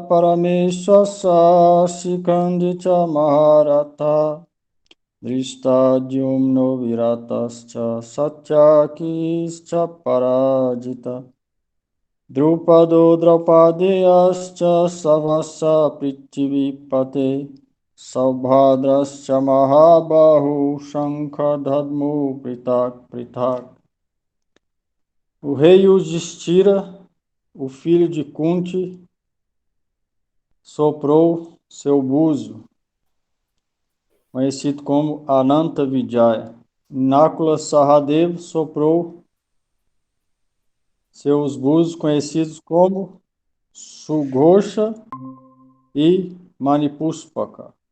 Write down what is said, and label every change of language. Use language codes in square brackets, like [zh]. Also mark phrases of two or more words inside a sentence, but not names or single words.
[sa] Parameshwasa Shikandicha Maharatha Drishtadyumno Viratascha Satyakischa Parajita Drupado Draupadeyascha Savasa Prithivipate Saubhadrascha Mahabahu Shankadadmu Pritak Pritak. [pt] O rei Yudhishthira, o filho de Kunti, soprou seu búzio, conhecido como Ananta Vijaya. Nakula Sahadeva soprou seus búzios, conhecidos como Sughosha e Manipuspaka.